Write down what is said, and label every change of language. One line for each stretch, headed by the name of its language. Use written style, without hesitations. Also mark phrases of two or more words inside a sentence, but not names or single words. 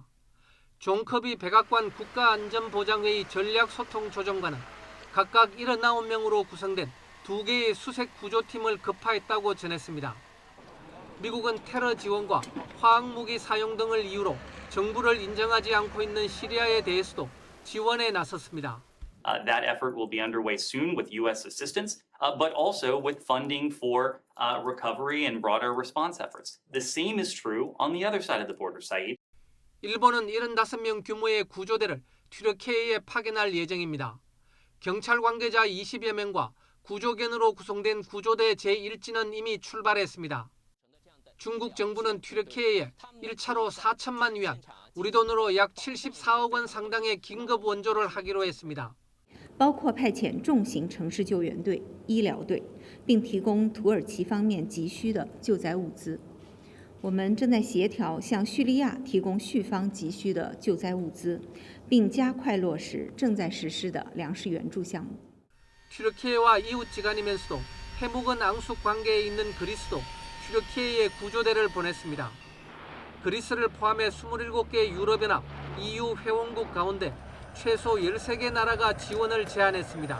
Korean: 존 커비 백악관 국가안전보장회의 전략소통조정관은 각각 79명으로 구성된 2개의 수색 구조팀을 급파했다고 전했습니다. 미국은 테러 지원과 화학무기 사용 등을 이유로 정부를 인정하지 않고 있는 시리아에 대해서도 지원에 나섰습니다.
English: That effort will be underway soon with U.S. assistance, but also with funding for recovery and broader response efforts. The same is true on the other side of the border, Saeed.
Korean: 일본은 75명 규모의 구조대를 튀르키예에 파견할 예정입니다. 경찰 관계자 20여 명과 구조견으로 구성된 구조대 제1진은 이미 출발했습니다. 중국 정부는 튀르키예에 1차로 4천만 위안, 우리 돈으로 약 74억 원 상당의 긴급 원조를 하기로 했습니다.
Chinese: 包括派遣重型城市救援队、医疗队，并提供土耳其方面急需的救灾物资。我们正在协调向叙利亚提供叙方急需的救灾物资，并加快落实正在实施的粮食援助项目。
Korean: 튀르키예와 이웃지간이면서도 해묵은 앙숙 관계에 있는 그리스도 튀르키예에 구조대를 보냈습니다. 그리스를 포함해 27개 유럽연합 EU 회원국 가운데 최소 13개 나라가 지원을 제안했습니다.